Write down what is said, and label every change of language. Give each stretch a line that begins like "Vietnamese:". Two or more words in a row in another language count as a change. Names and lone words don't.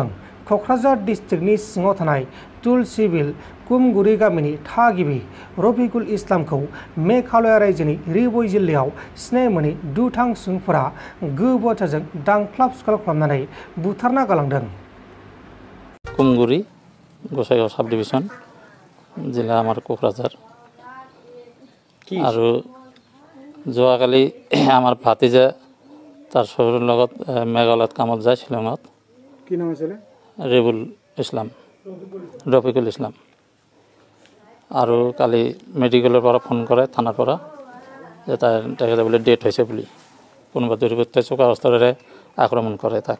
Bodo: क'क्राझार डिस्ट्रिक्टनि सिङाव थानाय तुलसिबिल कुमगुरि गामिनि थागिबि रफिकुल इस्लामखौ मेघालय रायजोनि रिबय जिल्लायाव सिनाय मोनै दुथां सुबुंफोरा गोबोरजों दांख्लाब सुख्लाब खालामनानै बुथारना गालांदों।
Assamese: कुमगुरि गोसाइगाव
English: sub division
Assamese: জিলা আমাৰ क'क्राझार আৰু যোৱাকালি আমাৰ ভাতিজা তাৰ শহুৰৰ লগত মেঘালয়ত কামত যায় শ্বিলঙত। কি নাম আছিল? ৰফিকুল ইছলাম আৰু কালি মেডিকেলৰ পৰা ফোন কৰে থানাৰ পৰা যে তেখেতে বোলে ডেথ হৈছে বুলি কোনোবা দুৰ্বৃত্তই চোকা অস্ত্ৰেৰে আক্ৰমণ কৰে তাক।